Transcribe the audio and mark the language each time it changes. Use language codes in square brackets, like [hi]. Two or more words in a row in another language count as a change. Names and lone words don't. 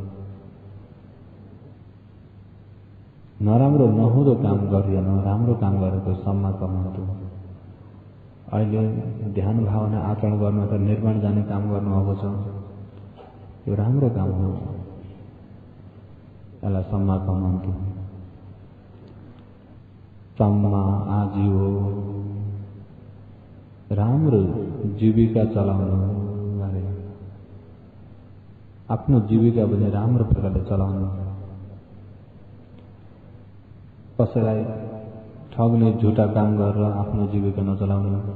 [ne] नराम्रो नहुँदो काम गरिएन, राम्रो काम गरेको [pi] सम्मा कमान्तु। [ne] अहिले ध्यान भावना आचरण गर्नु त निर्माण जाने काम गर्नुभएको छ, यो राम्रो काम हो। यसलाई [pi] सम्मा कमान्तु। सम्मा आजीव [ne] राम्रो जीविका चलाउनु अरे। आफ्नो जीविका पनि राम्रो प्रकारले चलाउनु। कसैलाई ठग्ने झुटा काम गरेर आफ्नो जीविका नचलाउनु।